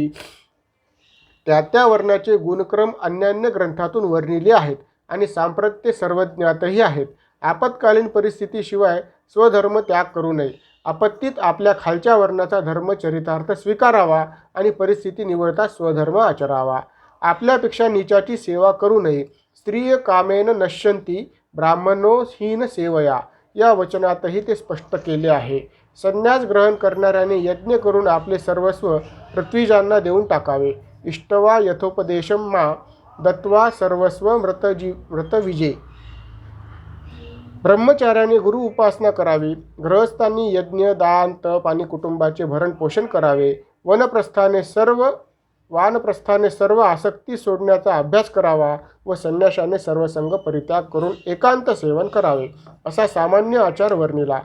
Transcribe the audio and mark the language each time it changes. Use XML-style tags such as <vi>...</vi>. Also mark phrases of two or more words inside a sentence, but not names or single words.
<mr>त्या वर्णाचे गुणक्रम अन्यान्य ग्रंथातून वर्णिले आहेत आणि सांप्रत ते सर्वज्ञातही आहेत. आपत्कालीन परिस्थितीशिवाय स्वधर्म त्याग करू नये. आपत्तीत आपल्या खालच्या वर्णाचा धर्म चरितार्थ स्वीकारावा आणि परिस्थिती निवडता स्वधर्म आचरावा. आपल्यापेक्षा नीचाची सेवा करू नये.</mr> <sa>स्त्रिय कामेन नश्यंती ब्राह्मणो हीन सेवया</sa> <mr>या वचनातही ते स्पष्ट केले आहे. संन्यास ग्रहण करणाऱ्याने यज्ञ करून आपले सर्वस्व पृथ्वीजांना देऊन टाकावे.</mr> <sa>इष्टवा यथोपदेशम मा दत्वा सर्वस्व मृतविजे.</sa> <mr>ब्रह्मचार्याने गुरु उपासना करावी. गृहस्थांनी यज्ञ, दान, तप आणि कुटुंबाचे भरण पोषण करावे. वानप्रस्थाने सर्व आसक्ती सोडण्याचा अभ्यास करावा व संन्याशाने सर्वसंग परित्याग करून एकांत सेवन करावे, असा सामान्य आचार वर्णिला.</mr>